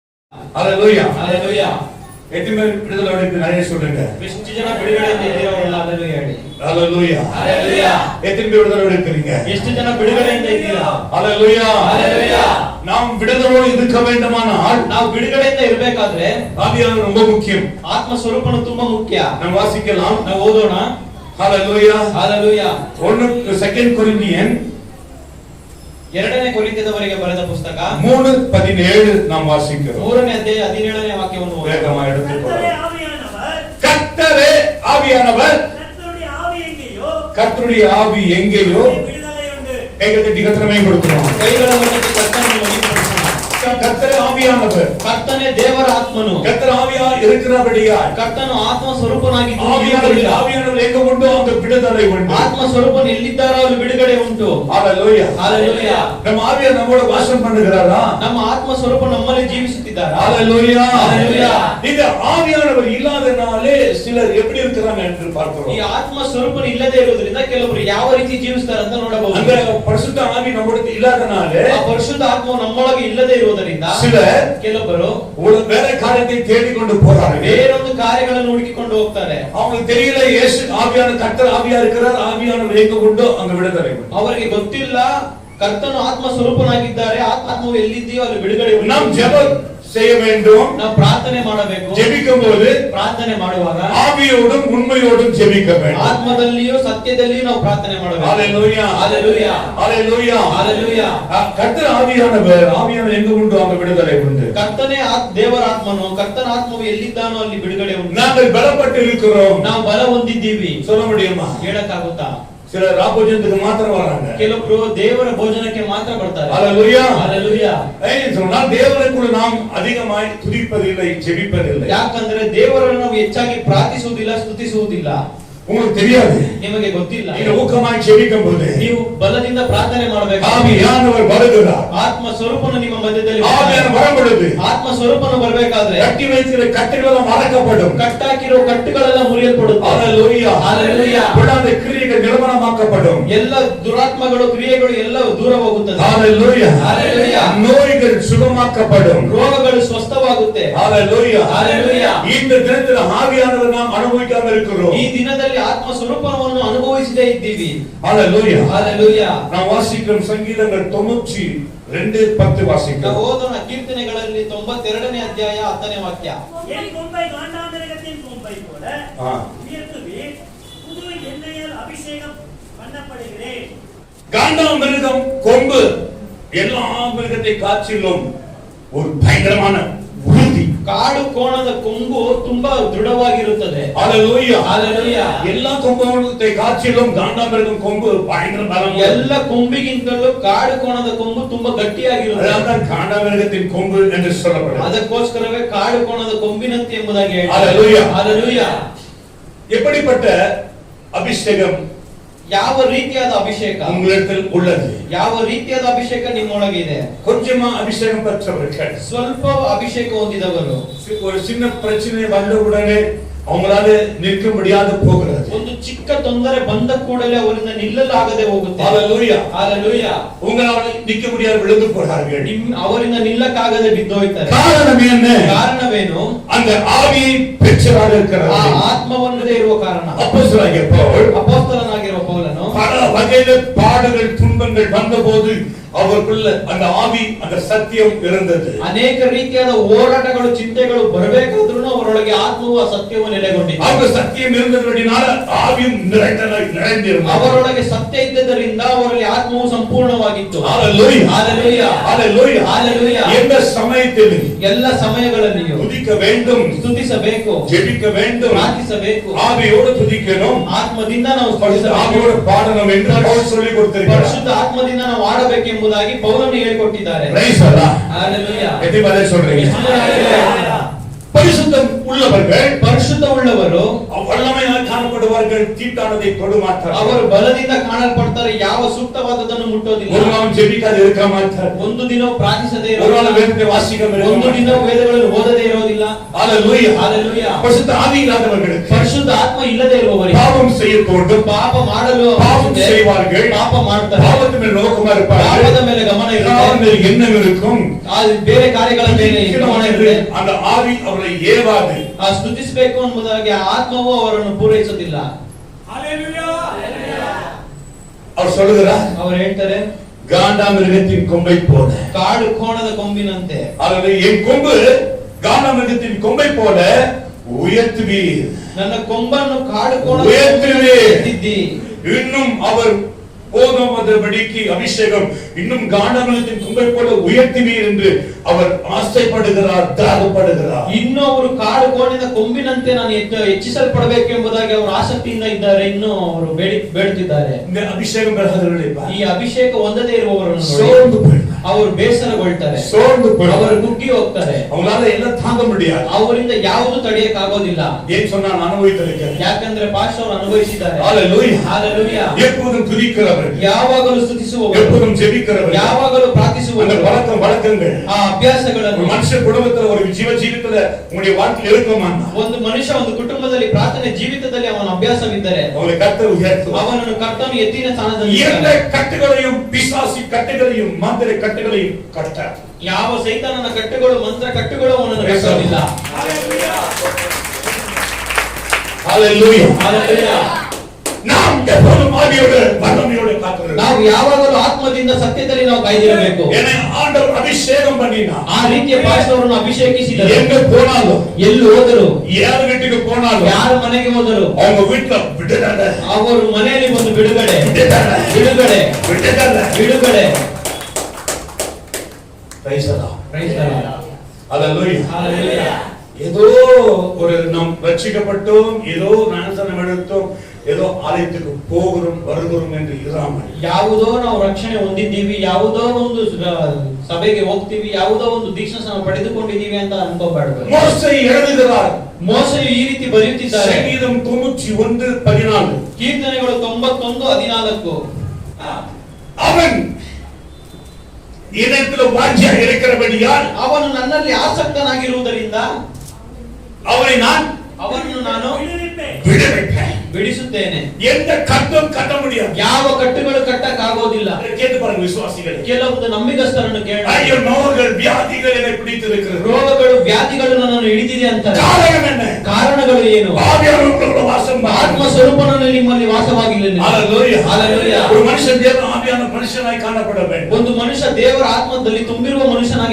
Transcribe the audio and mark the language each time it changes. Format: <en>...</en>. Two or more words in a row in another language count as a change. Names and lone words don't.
<ta>Hallelujah.</ta> <kn>Hallelujah.</kn> <ta>எத்தனை பேர் விடுதலை நிறைய சொல்லுங்க.</ta> <kn>ಎಷ್ಟು ಜನ ಬಿಡುಗಡೆಯಿಂದ ಇದ್ದೀರಾ? Hallelujah ಹೇಳಿ.</kn> <ta>Hallelujah.</ta> <kn>Hallelujah.</kn> <ta>எத்தனை பேர் விடுதலை எடுக்கிறீங்க?</ta> <kn>ಎಷ್ಟು ಜನ ಬಿಡುಗಡೆಯಿಂದ ಇದ್ದೀರಾ?</kn> <ta>Hallelujah.</ta> <kn>Hallelujah.</kn> <ta>நாம் விடுதலையோடு இருக்க வேண்டுமானால்</ta> <kn>ನಾವು ಬಿಡುಗಡೆಯಿಂದ ಇರಬೇಕಾದ್ರೆ</kn> <ta>ஆவியானவர் ரொம்ப முக்கியம்.</ta> <kn>ಆತ್ಮ ಸ್ವರೂಪನು ತುಂಬಾ ಮುಖ್ಯ.</kn> <ta>நாம் வாசிக்கலாம்.</ta> <kn>ನಾವು ಓದೋಣ.</kn> <ta>Hallelujah.</ta> <kn>Hallelujah.</kn> <ta>2 கொரிந்தியன்</ta> <kn>ಎರಡನೇ ಕೊರಿಂಥದವರಿಗೆ ಬರೆದ ಪುಸ್ತಕ</kn> <ta>3:17 நாம் வாசிக்கிறோம்.</ta> <kn>3ನೇ ಅಧ್ಯಾಯ 17ನೇ ವಾಕ್ಯವನ್ನು ಓದೋಣ.</kn> <ta>வேகமாக எடுத்துக்கொள்ளுங்கள். கர்த்தரே ஆவியானவர், கர்த்தருடைய ஆவி எங்கேயோ விடுதலை உண்டு. கைகளை தட்டி கர்த்தரமே கொடுக்கிறோம்.</ta> <kn>ಕೈಗಳ ಮೂಲಕ ಕರ್ತನನ್ನು ಮಹಿಮೆಪಡಿಸೋಣ.</kn> <ta>கர்த்தரே ஆவியானவர்,</ta> <kn>ಕರ್ತನೇ ದೇವರ ಆತ್ಮನು,</kn> <ta>கர்த்தர் ஆவியா இருக்கிறபடியால்</ta> <kn>ಕರ್ತನು ಆತ್ಮ ಸ್ವರೂಪನಾಗಿದ್ದು</kn> <ta>ஆவியானவர் எங்க உண்டோ அங்க விடுதலை உண்டு.</ta> <kn>ಆತ್ಮ ಸ್ವರೂಪನು ಎಲ್ಲಿದ್ದಾರೋ ಅಲ್ಲಿ ಬಿಡುಗಡೆ ಉಂಟು.</kn> <ta>ஹalleluya.</ta> <kn>Hallelujah.</kn> <ta>நம்ம ஆவியானவர் நம்மோட வாசம் பண்ணுகிறாரா?</ta> <kn>ನಮ್ಮ ಆತ್ಮ ಸ್ವರೂಪ ನಮ್ಮಲ್ಲಿ ಜೀವಿಸುತ್ತಿದ್ದಾರಾ?</kn> <ta>ஹalleluya.</ta> <kn>Hallelujah.</kn> <ta>இந்த ஆவியானவர் இல்லாதனாலே சிலர் எப்படி இருக்கிறாங்க என்று பார்க்கிறோம்.</ta> <kn>ಈ ಆತ್ಮ ಸ್ವರೂಪನು ಇಲ್ಲದೆ ಇರುವುದರಿಂದ ಕೆಲವರು ಯಾವ ರೀತಿ ಜೀವಿಸ್ತಾರೆ ಅಂತ ನೋಡಬಹುದು.</kn> <ta>அந்த பரிசுத்த ஆவி நம்மோட இல்லாதனாலே</ta> <kn>ಆ ಪರಿಶುದ್ಧ ಆತ್ಮವು ನಮ್ಮೊಳಗೆ ಇಲ್ಲದೆ ಇರುವುದರಿಂದ</kn> <ta>சிலர்</ta> <kn>ಕೆಲವರು</kn> <ta>வேற காரியத்தை தேடிக்கொண்டு போறார்கள்.</ta> <kn>ಬೇರೊಂದು ಕಾರ್ಯಗಳನ್ನು ಹುಡುಕಿಕೊಂಡು ಹೋಗ್ತಾರೆ.</kn> <ta>அவங்களுக்கு தெரியல இயேசு ஆவியான கர்த்தர் ஆவியா இருக்கிறார், ஆவியானவர் எங்க உண்டோ அங்க விடுதலை உண்டு.</ta> <kn>ಅವರಿಗೆ ಗೊತ್ತಿಲ್ಲ ಕರ್ತನು ಆತ್ಮ ಸ್ವರೂಪನಾಗಿದ್ದಾರೆ, ಆತ್ಮವು ಎಲ್ಲಿದೆಯೋ ಅಲ್ಲಿ ಬಿಡುಗಡೆ ಉಂಟು.</kn> <ta>நாம் ஜெபம் செய்ய வேண்டும்.</ta> <kn>ನಾವು ಪ್ರಾರ್ಥನೆ ಮಾಡಬೇಕು.</kn> <ta>ஜெபிக்கும்போது</ta> <kn>ಪ್ರಾರ್ಥನೆ ಮಾಡುವಾಗ</kn> <ta>ஆவியோடும் உண்மையோடும் ஜெபிக்க வேண்டும்.</ta> <kn>ಆತ್ಮದಲ್ಲಿಯೂ ಸತ್ಯದಲ್ಲಿಯೂ ನಾವು ಪ್ರಾರ್ಥನೆ ಮಾಡಬೇಕು.</kn> <ta>ஹalleluya.</ta> <kn>Hallelujah.</kn> <ta>ஹalleluya.</ta> <kn>Hallelujah.</kn> <ta>கர்த்தர் ஆவியானவர் எங்க உண்டோ அங்க விடுதலை உண்டு.</ta> <kn>ಕರ್ತನೇ ದೇವರ ಆತ್ಮನು, ಕರ್ತನ ಆತ್ಮವು ಎಲ್ಲಿದ್ದಾನೋ ಅಲ್ಲಿ ಬಿಡುಗಡೆ ಉಂಟು.</kn> <ta>நாங்கள் பலப்பட்டு இருக்கிறோம்.</ta> <kn>ನಾವು ಬಲ ಹೊಂದಿದ್ದೀವಿ.</kn> <ta>சொல்ல முடியுமா?</ta> <kn>ಹೇಳಕ್ಕಾಗುತ್ತಾ?</kn> <ta>சில ராபோஜனத்துக்கு மாத்திரம் வராங்க.</ta> <kn>ಕೆಲವರು ದೇವರ ಭೋಜನಕ್ಕೆ ಮಾತ್ರ ಬರ್ತಾರೆ.</kn> <ta>ஹalleluya.</ta> <kn>Hallelujah.</kn> <ta>சொன்னால் தேவனுக்குள்ள நாம் அதிகமாய் துதிப்பதில்லை, ஜெபிப்பதில்லை.</ta> <kn>ಯಾಕಂದ್ರೆ ದೇವರನ್ನು ನಾವು ಹೆಚ್ಚಾಗಿ ಪ್ರಾರ್ಥಿಸುವುದಿಲ್ಲ, ಸ್ತುತಿಸುವುದಿಲ್ಲ.</kn> <ta>உங்களுக்கு தெரியாது.</ta> <kn>ನಿಮಗೆ ಗೊತ್ತಿಲ್ಲ.</kn> <ta>ನೀವು ஊக்கமாய் ஜெபிக்கும்போது</ta> <kn>ನೀವು ಬಲದಿಂದ ಪ್ರಾರ್ಥನೆ ಮಾಡಬೇಕು.</kn> <ta>ஆவியானவர் வருகிறார்.</ta> <kn>ಆತ್ಮ ಸ್ವರೂಪನು ನಿಮ್ಮ ಮಧ್ಯದಲ್ಲಿ</kn> <ta>ஆவியானவர் வரும்பொழுது</ta> <kn>ಆತ್ಮ ಸ್ವರೂಪನು ಬರಬೇಕಾದ್ರೆ</kn> <ta>கட்டி வைத்திருக்கிற கட்டுகளெல்லாம் மறக்கப்படும்.</ta> <kn>ಕಟ್ಟಾಕಿರೋ ಕಟ್ಟುಗಳೆಲ್ಲ ಮುರಿಯಲ್ಪಡುತ್ತೆ.</kn> <ta>ஹalleluya.</ta> <kn>Hallelujah.</kn> <ta>பொல்லாத கிரியைகள் நிர்மூலமாக்கப்படும்.</ta> <kn>ಎಲ್ಲ ದುರಾತ್ಮಗಳು, ಕ್ರಿಯೆಗಳು ಎಲ್ಲ ದೂರ ಹೋಗುತ್ತದೆ.</kn> <ta>ஹalleluya.</ta> <kn>Hallelujah.</kn> <ta>நோய்கள் சுகமாக்கப்படும்.</ta> <kn>ರೋಗಗಳು ಸ್ವಸ್ಥವಾಗುತ್ತೆ.</kn> <ta>ஹalleluya.</ta> <kn>Hallelujah.</kn> <ta>இந்த தினத்தில் ஆவியானவர் நாம் அனுபவிக்காம இருக்கிறோம்.</ta> <kn>ಈ ದಿನದಲ್ಲಿ ಆತ್ಮ ಸ್ವರೂಪವನ್ನು ಅನುಭವಿಸದೇ ಇದ್ದೀವಿ.</kn> <ta>ஹalleluya.</ta> <kn>Hallelujah.</kn> <ta>நாம் வாசிக்கும் சங்கீதங்கள் 92:10 வாசிக்கிறோம்.</ta> <kn>ನಾವು ಓದೋಣ ಕೀರ್ತನೆಗಳಲ್ಲಿ 92ನೇ ಅಧ್ಯಾಯ 10ನೇ ವಾಕ್ಯ.</kn> <ta>என் கொம்பை காண்டாமிருகத்தின் கொம்பை போல உயர்த்துவீர், புது எண்ணெயால் அபிஷேகம் பண்ணப்படுகிறேன். காண்டாமிருகம் கொம்பு எல்லா மிருகத்தை காற்றிலும் ஒரு பயங்கரமான உறுதி.</ta> <kn>ಕಾಡು ಕೋಣದ ಕೊಂಬು ತುಂಬಾ ದೃಢವಾಗಿರುತ್ತದೆ.</kn> <ta>ஹalleluya.</ta> <kn>Hallelujah.</kn> <ta>எல்லா கொம்புகளை காற்றிலும் காண்டாமிருகம் கொம்பு பயங்கர பலம்.</ta> <kn>ಎಲ್ಲ ಕೊಂಬಿಗಿಂತಲೂ ಕಾಡು ಕೋಣದ ಕೊಂಬು ತುಂಬಾ ಗಟ್ಟಿಯಾಗಿರುತ್ತದೆ.</kn> <ta>அதனால்தான் காண்டாமிருகத்தின் கொம்பு என்று சொல்லப்படுகிறது.</ta> <kn>ಅದಕ್ಕೋಸ್ಕರವೇ ಕಾಡು ಕೋಣದ ಕೊಂಬಿನಂತೆ ಎಂಬುದಾಗಿ ಹೇಳ್ತಾರೆ.</kn> <ta>Hallelujah.</ta> <kn>Hallelujah.</kn> <ta>எப்படிப்பட்ட அபிஷேகம்</ta> <kn>ಯಾವ ರೀತಿಯಾದ ಅಭಿಷೇಕ</kn> <ta>உங்களிடத்தில் உள்ளது?</ta> <kn>ಯಾವ ರೀತಿಯಾದ ಅಭಿಷೇಕ ನಿಮ್ಮೊಳಗೆ ಇದೆ?</kn> <ta>கொஞ்சமா அபிஷேகம் பெற்றவர்கள்,</ta> <kn>ಸ್ವಲ್ಪ ಅಭಿಷೇಕ ಹೊಂದಿದವರು</kn> <ta>ஒரு சின்ன பிரச்சனை வந்த உடனே அவங்களால நிற்க முடியாது போகிறது.</ta> <kn>ಒಂದು ಚಿಕ್ಕ ತೊಂದರೆ ಬಂದ ಕೂಡಲೇ ಅವರಿಂದ ನಿಲ್ಲಲಾಗದೆ ಹೋಗುತ್ತೆ.</kn> <ta>ஹalleluya.</ta> <kn>Hallelujah.</kn> <ta>உங்களால நிற்க முடியாது விழுந்து போறார்கள்.</ta> <kn>ಅವರಿಂದ ನಿಲ್ಲಕ್ಕಾಗದೆ ಬಿದ್ದು ಹೋಗ್ತಾರೆ.</kn> <ta>காரணம் என்ன?</ta> <kn>ಕಾರಣವೇನು?</kn> <ta>அந்த ஆவியை பெற்றவராக</ta> <kn>ಆ</kn> <ta>இருக்கிறார்கள்.</ta> <kn>ಆತ್ಮವನ್ನದೇ ಇರುವ ಕಾರಣ.</kn> <ta>அப்போஸ்தலனாகிய பவுல்</ta> <kn>ಅಪೊಸ್ತಲನಾಗಿರುವ ಪೌಲನು</kn> <ta>பல வகையில பாடுகள் துன்பங்கள் வந்தபோது அவருக்குள்ள அந்த ஆவி, அந்த சத்தியம் இருந்தது.</ta> <kn>ಅನೇಕ ರೀತಿಯಾದ ಹೋರಾಟಗಳು, ಚಿಂತೆಗಳು ಬರಬೇಕಾದ್ರೂ ಅವರೊಳಗೆ ಆತ್ಮವು ಆ ಸತ್ಯವು ನೆಲೆಗೊಂಡಿತು.</kn> <ta>அவங்க சத்தியம் இருந்ததுனால ஆவியும் நிறைந்திருந்தது.</ta> <kn>ಅವರೊಳಗೆ ಸತ್ಯ ಇದ್ದದರಿಂದ ಅವರಲ್ಲಿ ಆತ್ಮವು ಸಂಪೂರ್ಣವಾಗಿತ್ತು.</kn> <ta>ஹalleluya.</ta> <kn>Hallelujah.</kn> <ta>ஹalleluya.</ta> <kn>Hallelujah.</kn> <ta>எந்த சமயத்தில்</ta> <kn>ಎಲ್ಲ ಸಮಯಗಳಲ್ಲಿಯೂ</kn> <ta>துதிக்க வேண்டும்,</ta> <kn>ಸ್ತುತಿಸಬೇಕು,</kn> <ta>ஜெபிக்க வேண்டும்,</ta> <kn>ಪ್ರಾರ್ಥಿಸಬೇಕು,</kn> <ta>ஆவியோடு துதிக்கணும்,</ta> <kn>ಆತ್ಮದಿಂದ ನಾವು</kn> <ta>ஆவியோடு பாடணும் என்று பவுல் சொல்லி கொடுத்திருக்கிறார்.</ta> <kn>ಪರಿಶುದ್ಧ ಆತ್ಮದಿಂದ ನಾವು ಆಡಬೇಕೆಂಬುದಾಗಿ ಪೌಲನು ಹೇಳಿಕೊಟ್ಟಿದ್ದಾರೆ.</kn> <en>Praise Allah.</en> <kn>Hallelujah.</kn> <ta>எதை பதில் சொல்றீங்க? பரிசுத்தம் உள்ளவர்கள்,</ta> <kn>ಪರಿಶುದ್ಧ ಉಳ್ಳವರು</kn> <ta>வல்லமையாய் காணப்படுவார்கள், தீட்டானதை தொட மாட்டார்கள்.</ta> <kn>ಅವರು ಬಲದಿಂದ ಕಾಣಲ್ಪಡ್ತಾರೆ, ಯಾವ ಸೂಕ್ತವಾದದನ್ನು ಮುಟ್ಟೋದಿಲ್ಲ.</kn> <ta>ஒரு நாள் ஜெபிக்காது இருக்க மாட்டார்.</ta> <kn>ಒಂದು ದಿನ ಪ್ರಾರ್ಥಿಸದೇ</kn> <ta>ஒரு</ta> <kn>ಇರೋದಿಲ್ಲ.</kn> <ta>நாள் வேதத்தை வாசிக்காம இருக்க</ta> <kn>ಒಂದು ದಿನ</kn> <ta>மாட்டார்.</ta> <kn>ವೇದಗಳನ್ನು ಓದದೇ ಇರೋದಿಲ್ಲ.</kn> <ta>ஹalleluya. ஹalleluya. பரிசுத்த ஆவி இல்லாதவர்களுக்கு</ta> <kn>ಪರಿಶುದ್ಧ ಆತ್ಮ ಇಲ್ಲದೆ ಇರುವವರಿಗೆ</kn> <ta>பாவம் செய்ய தோன்றும்,</ta> <kn>ಪಾಪ ಮಾಡಲು</kn> <ta>பாவம் செய்வார்கள்,</ta> <kn>ಪಾಪ ಮಾಡ್ತಾರೆ,</kn> <ta>பாவத்து மேல் நோக்கமா இருப்பார்கள்,</ta> <kn>ಪಾಪದ ಮೇಲೆ ಗಮನ</kn> <ta>பாவம்</ta> <kn>ಇರುತ್ತೆ,</kn> <ta>மேல் எண்ணம் இருக்கும்.</ta> <kn>ಅದು ಬೇರೆ ಕಾರ್ಯಗಳ ಮೇಲೆ ಗಮನ ಇರುತ್ತೆ.</kn> <ta>அந்த ஆவி அவரை ஏவாது.</ta> <kn>ಆ ಸ್ತುತಿಸಬೇಕು ಎಂಬುದಾಗಿ ಆತ್ಮವು ಅವರನ್ನು ಪೂರೈಸುವುದಿಲ್ಲ.</kn> <ta>அவர் சொல்லுகிறார்,</ta> <kn>ಅವರು ಹೇಳ್ತಾರೆ,</kn> <ta>காண்டாமிருகத்தின் கொம்பை போல,</ta> <kn>ಕಾಡು ಕೋಣದ ಕೊಂಬಿನಂತೆ,</kn> <ta>அல்லது என் கொம்பு காண்டாமிருகத்தின் கொம்பை போல உயர்த்துவீர்,</ta> <kn>ನನ್ನ ಕೊಂಬನ್ನು ಕಾಡು ಕೋಣದ</kn> <ta>உயர்த்துவே.</ta> <kn>ಎತ್ತಿದ್ದಿ.</kn> <ta>இன்னும் அவர் போதுமானபடிக்கு அபிஷேகம் இன்னும் காண்டாமிருகத்தின் கொம்பை போல உயர்த்துவீர் என்று அவர் ஆசைப்படுகிறார், தாகப்படுகிறார்.</ta> <kn>ಇನ್ನು ಅವರು ಕಾಡು ಕೋಣಿನ ಕೊಂಬಿನಂತೆ ನಾನು ಹೆಚ್ಚಿಸಲ್ಪಡಬೇಕು ಎಂಬುದಾಗಿ ಅವರು ಆಸಕ್ತಿಯಿಂದ ಇದ್ದಾರೆ. ಇನ್ನು ಅವರು ಬೇಡುತ್ತಿದ್ದಾರೆ.</kn> <ta>இந்த அபிஷேகம் பெறாதவர்களை</ta> <kn>ಈ ಅಭಿಷೇಕ ಹೊಂದದೇ ಇರುವವರನ್ನು ನೋಡಿ</kn> <ta>சோர்ந்து போயிடுவார்,</ta> <kn>ಅವರು ಬೇಸರಗೊಳ್ತಾರೆ,</kn> <ta>சோர்ந்து</ta> <kn>ಅವರು</kn> <ta>போயிடுவார்.</ta> <kn>ಕುಗ್ಗಿ ಹೋಗ್ತಾರೆ.</kn> <ta>அவங்களால எல்லாம் தாங்க முடியாது.</ta> <kn>ಅವರಿಂದ ಯಾವುದು ತಡೆಯಕ್ಕಾಗೋದಿಲ್ಲ.</kn> <ta>ஏன் சொன்னா நான் அனுபவித்திருக்கேன்.</ta> <kn>ಯಾಕಂದ್ರೆ ಪಾಸ್ಟರ್ ಅವರು ಅನುಭವಿಸಿದ್ದಾರೆ.</kn> <ta>ஹalleluya.</ta> <kn>ಹಾಲೆಲೂಯಾ.</kn> <ta>எப்போதும் துதிக்கிறவர்,</ta> <kn>ಯಾವಾಗಲೂ ಸ್ತುತಿಸುವವರು,</kn> <ta>எப்போதும் ஜெபிக்கிறவர்,</ta> <kn>ಯಾವಾಗಲೂ</kn> <ta>அந்த</ta> <kn>ಪ್ರಾರ್ಥಿಸುವವರು,</kn> <ta>வழக்கங்கள்</ta> <kn>ಆ ಅಭ್ಯಾಸಗಳನ್ನು</kn> <ta>ஒரு மனுஷ குடும்பத்துல ஒரு ஜீவிதத்துல உங்களுடைய வாழ்க்கையில் இருக்குமா?</ta> <kn>ಒಂದು ಮನುಷ್ಯ ಒಂದು ಕುಟುಂಬದಲ್ಲಿ ಪ್ರಾರ್ಥನೆ ಜೀವಿತದಲ್ಲಿ ಅವನ ಅಭ್ಯಾಸವಿದ್ದರೆ</kn> <ta>அவங்களை கர்த்தர் உயர்த்துவார்.</ta> <kn>ಅವನನ್ನು ಕರ್ತನು ಎತ್ತಿನ ಸ್ಥಾನದಲ್ಲಿ</kn> <ta>எந்த</ta> <kn>ಇಡ್ತಾನೆ.</kn> <ta>கட்டுகளையும் பிசாசி கட்டுகளையும் மாந்திர கட்டுகளையும் கட்டார்.</ta> <kn>ಯಾವ ಸೈತಾನನ ಕಟ್ಟುಗಳು ಮಂತ್ರ ಕಟ್ಟುಗಳು ಅವನನ್ನು ಕಟ್ಟೋದಿಲ್ಲ.</kn> <ta>ஹalleluya.</ta> <kn>ಹಾಲೆಲೂಯಾ.</kn> <ta>நாம் எப்போதும் ஆவியோடு வல்லமையோடு காத்திருக்கிறோம்.</ta> <kn>ನಾವು ಯಾವಾಗಲೂ ಆತ್ಮದಿಂದ ಸತ್ಯದಲ್ಲಿ ನಾವು ಕಾಯ್ದಿರಬೇಕು.</kn> <ta>என்னை ஆண்டவர் அபிஷேகம் பண்ணினார்.</ta> <kn>ಆ ರೀತಿಯ ಪಾಸ್ಟರನ್ನು ಅಭಿಷೇಕಿಸಿದರು.</kn> <ta>எங்க போனாலும்,</ta> <kn>ಎಲ್ಲಿ ಹೋದರು,</kn> <ta>யார் வீட்டுக்கு போனாலும்,</ta> <kn>ಯಾರ ಮನೆಗೆ ಹೋದರು,</kn> <ta>அவங்க வீட்டுல விடுதலை,</ta> <kn>ಅವರ ಮನೆಯಲ್ಲಿ ಒಂದು ಬಿಡುಗಡೆ,</kn> <ta>விடுதலை,</ta> <kn>ಬಿಡುಗಡೆ,</kn> <ta>விடுதலை.</ta> <kn>ಬಿಡುಗಡೆ.</kn> <en>Praise the Lord. Praise the Lord.</en> <ta>Hallelujah.</ta> <kn>Hallelujah.</kn> <ta>ஏதோ ஒரு நாம் ரட்சிக்கப்பட்டோம், ஏதோ ஞானஸ்நானம் எடுத்தோம், ஏதோ ஆலயத்துக்கு போகிறோம் வருகிறோம் என்று இராமல்,</ta> <kn>ಯಾವುದೋ ನಾವು ರಕ್ಷಣೆ ಹೊಂದಿದ್ದೀವಿ, ಯಾವುದೋ ಒಂದು ಸಭೆಗೆ ಹೋಗ್ತೀವಿ, ಯಾವುದೋ ಒಂದು ದೀಕ್ಷಾಸ್ನಾನ ಪಡೆದುಕೊಂಡಿದ್ದೀವಿ ಅಂತ ಅನ್ಕೋಬಾರ್ದು.</kn> <ta>மோசே எழுதுகிறார்,</ta> <kn>ಮೋಸೆಯು ಈ ರೀತಿ ಬರೆಯುತ್ತಿದ್ದಾರೆ.</kn> <ta>சங்கீதம் 91:14.</ta> <kn>ಕೀರ್ತನೆಗಳು 91:14.</kn> <ta>அவன் இதயத்துல வாஞ்சியா இருக்கிறபடியால்</ta> <kn>ಅವನು ನನ್ನಲ್ಲಿ ಆಸಕ್ತನಾಗಿರುವುದರಿಂದ ಅವನನ್ನು ನಾನು</kn> <ta>விடுவிப்பேன்.</ta> <kn>ಬಿಡಿಸುತ್ತೇನೆ.</kn> <ta>எந்த கட்டும் கட்ட முடியாது.</ta> <kn>ಯಾವ ಕಟ್ಟುಗಳು ಕಟ್ಟಕ್ಕಾಗೋದಿಲ್ಲ.</kn> <ta>கேட்டு பாருங்க விசுவாசிகளே.</ta> <kn>ಕೆಲವೊಂದು ನಂಬಿಗಸ್ತರನ್ನು ಕೇಳಿ,</kn> <ta>ஐயோ நோய்கள் வியாதிகள் என்னை பிடித்திருக்கிறது,</ta> <kn>ರೋಗಗಳು ವ್ಯಾಧಿಗಳು ನನ್ನನ್ನು ಹಿಡಿದಿದೆ ಅಂತಾರೆ.</kn> <ta>காரணம் என்ன?</ta> <kn>ಕಾರಣಗಳು ಏನು?</kn> <ta>ஆவியானவரோட வாசம்</ta> <kn>ಆತ್ಮ ಸ್ವರೂಪನು ನಿಮ್ಮಲ್ಲಿ ವಾಸವಾಗಿಲ್ಲ.</kn> <ta>ஹalleluya. ஹalleluya. ஒரு மனுஷன் தேவ ஆவியான மனுஷனாய் காணப்பட வேண்டும்.</ta> <kn>ಒಂದು ಮನುಷ್ಯ ದೇವರ ಆತ್ಮದಲ್ಲಿ ತುಂಬಿರುವ ಮನುಷ್ಯನಾಗಿ</kn>